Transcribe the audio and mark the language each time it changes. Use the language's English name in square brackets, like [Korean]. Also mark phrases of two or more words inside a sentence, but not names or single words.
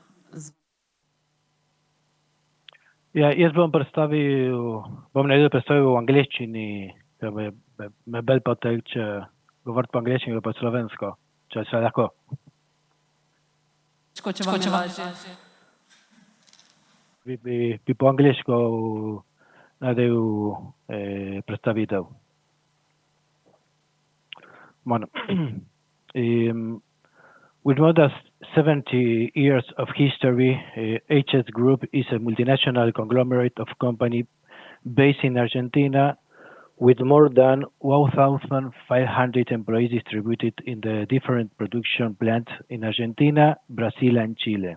[Slovenian] Ja, jaz bom naredil predstavil v angleščini, ker me bolj poteče govoriti po angleščini ali po slovensko, če se lahko. Če vam je lažje. Bi po angleško naredil predstavitev. [English] With more than 70 years of history, HS Group is a multinational conglomerate of companies based in Argentina with more than 1,500 employees distributed in the different production plants in Argentina, Brazil, and Chile.